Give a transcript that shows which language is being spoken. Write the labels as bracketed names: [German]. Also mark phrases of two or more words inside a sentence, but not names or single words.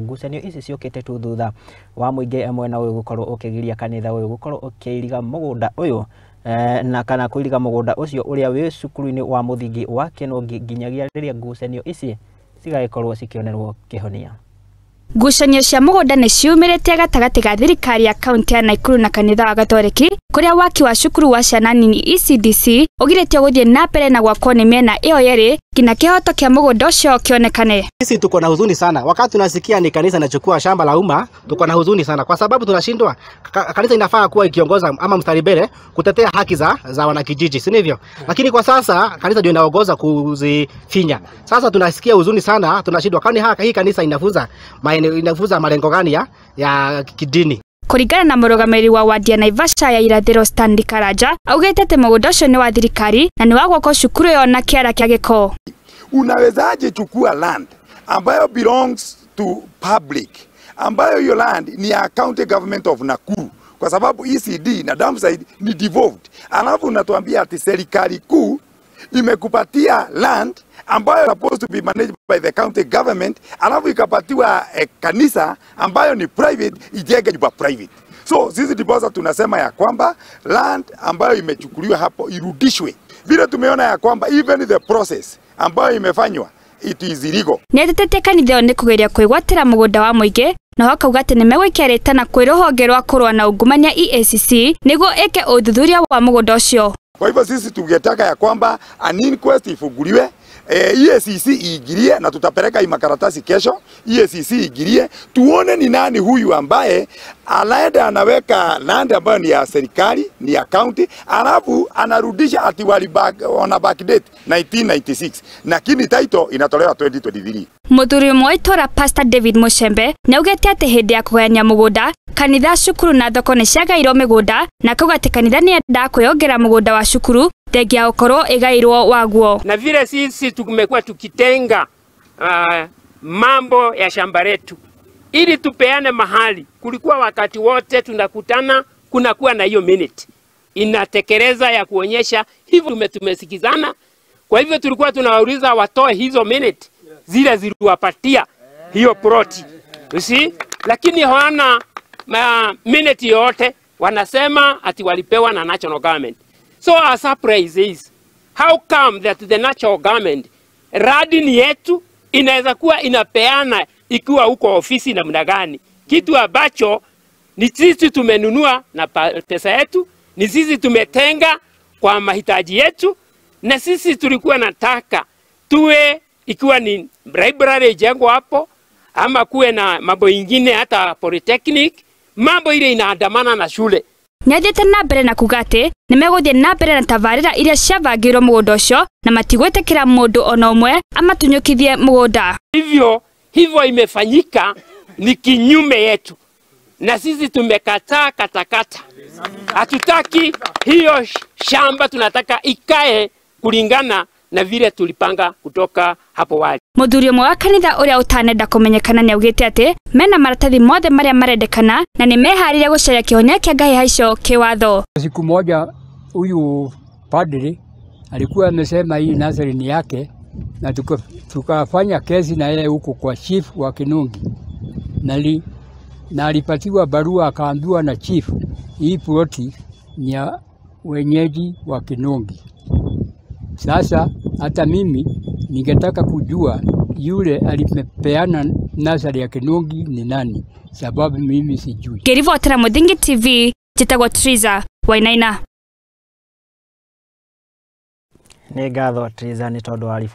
[Kikuyu] Ngucanio ici ciukite thutha wa muingi mwena uyu gukorwo ukigiria kanitha uyu gukorwo ukiriga mugunda uyu na kana kuiriga mugunda ucio uria wi cukuru-ini wa Muthingi wa kinungi nginyagia riria ngucanio ici cigagikorwo cikionerwo kihonia. Ngucanio cia mugunda ni ciumirite gatagati ga thirikari ya kaunti ya Nakuru na kanitha wa gathoreki kuria waki wa cukuru wa ciana nini ECDC ugiretio guthie na mbere na gwakuo ni miena iyo yeri ngina kihoto kia mugunda ucio kionekane. [Swahili] Sisi tuko na huzuni sana wakati tunasikia ni kanisa inachukua shamba la umma. Tuko na huzuni sana kwa sababu tunashindwa. Kanisa inafaa kuwa ikiongoza ama mstari mbele kutetea haki za wanakijiji, si ndivyo? Lakini kwa sasa kanisa ndio inaongoza kuzifinya. Sasa tunasikia huzuni sana, tunashindwa kwani hii kanisa inafunza malengo gani ya kidini. [Kikuyu] Kuringana na murugamiri wa wadi ya Naivasha ya irathiro Stanley Karaja augite ati mugunda ucio ni wa thirikari na ni wa gwako cukuru yo na kiara kia giko. [Swahili] Unawezaje chukua [English] land ambayo belongs to public, [Swahili] ambayo hiyo land ni ya [English] county government of Nakuru [Swahili] kwa sababu ECD na downside ni devolved, alafu unatuambia ati serikali kuu imekupatia land ambayo [English] supposed to be managed by the county government, [Swahili] alafu ikapatiwa kanisa ambayo ni private ijenge nyumba private. So sisi ndiposa tunasema ya kwamba land ambayo imechukuliwa hapo irudishwe. Vile tumeona ya kwamba [English] even the process [Swahili] ambayo imefanywa [English] it is illegal. [Kikuyu] Niatete kanitha ni kugeria kwigwatira mugunda wa muingi na hakauga ati nimegwikerete na kwiruhonge rwa kurwa na ungumania EACC niguo eke uthuthuria wa mugunda ucio. [Swahili] Kwa hivyo sisi tungetaka ya kwamba [English] an inquest [Swahili] ifunguliwe, EACC iingilie na tutapeleka makaratasi kesho. EACC iingilie tuone ni nani huyu ambaye anaenda anaweka land ambayo ni ya serikali, ni ya county, alafu anarudisha ati wana backdate 1996 lakini title inatolewa 2023. [Kikuyu] Muthuri umwe itura Pastor David Mushembe naugete ati hindi ya kugania mugunda kanitha cukuru na thoko ni ciagairwo migunda na kuga ati kanitha ni enda kwiyongera mugunda wa cukuru thegia ukorwo igairwo waguo. [Swahili] Na vile sisi tumekuwa tukitenga mambo ya shamba letu ili tupeane mahali, kulikuwa wakati wote tunakutana kunakuwa na hiyo minute inatekeleza ya kuonyesha hivyo tumesikizana. Kwa hivyo tulikuwa tunawauliza watoe hizo minute zile ziliwapatia hiyo ploti, [English] you see, [Swahili] lakini hawana minute yote, wanasema ati walipewa na national government. [English] So our surprise is how come that the national government [Swahili] radi ni yetu inaweza kuwa inapeana ikiwa huko ofisi namna gani, kitu ambacho ni sisi tumenunua na pesa yetu, ni sisi tumetenga kwa mahitaji yetu, na sisi tulikuwa nataka tuwe ikiwa ni library jengo hapo ama kuwe na mambo ingine hata polytechnic, mambo ile inaandamana na shule. [Kikuyu] Niathite na mbere na kugate nimeguthie na mbere na tabarira iria ciavangirwo mugunda ucio na matigwetekera mundu ona umwe amatunyukithie mugunda. [Swahili] Hivyo imefanyika ni kinyume yetu, na sisi tumekataa katakata. Hatutaki hiyo shamba, tunataka ikae kulingana na vile tulipanga kutoka hapo wali. [Kikuyu] Muthuri umwe wa kanitha uria utanenda kumenyekana ni augite ati mena maratathi mothe maria marendekana na ni meharire gucaria kihonia kia Ngahiha icio kiwatho. [Swahili] Siku moja huyu padri alikuwa amesema hii nazari ni yake, na tukafanya kesi na yeye huko kwa chief wa Kinungi, na alipatiwa barua akaambiwa na chief hii ploti ni ya wenyeji wa Kinungi. Sasa hata mimi ningetaka kujua yule alipeana nazari ya Kinungi ni nani, sababu mimi sijui. [Kikuyu] Kirivotera Muthingi TV, jitagwo Triza Wainaina. Ni ngatho Triza ni tondu wa